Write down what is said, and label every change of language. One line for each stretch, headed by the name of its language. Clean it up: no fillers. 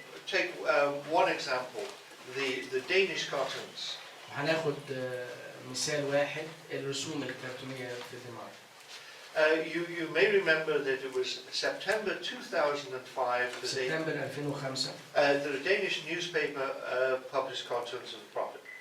English: Take one example, the Danish cartoons.
Arabic: هناخد مثال واحد، الرسوم الكرتونية في الدنمارك.
English: You may remember that it was September 2005
Arabic: سبتمبر 2005
English: that a Danish newspaper published cartoons of the Prophet.